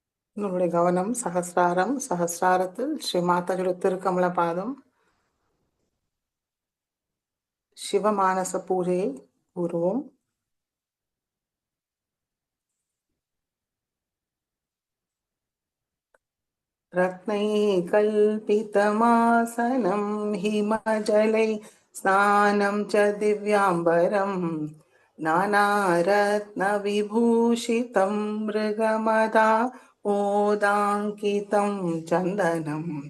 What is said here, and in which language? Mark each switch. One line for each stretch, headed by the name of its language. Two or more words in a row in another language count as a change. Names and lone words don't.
Tamil: நம்முடைய கவனம் சகஸ்ராரம். சகஸ்ராரத்தில் ஸ்ரீ மாதாஜியோட திருக்கமல பாதம் சிவமானச பூஜையை கூறுவோம்.
Sanskrit: रत्नैकल्पितमासनं हिमजलै स्नानं च दिव्याम्बरं नानारत्नविभूषितं मृगमदा मोदाङ्कितं चन्दनं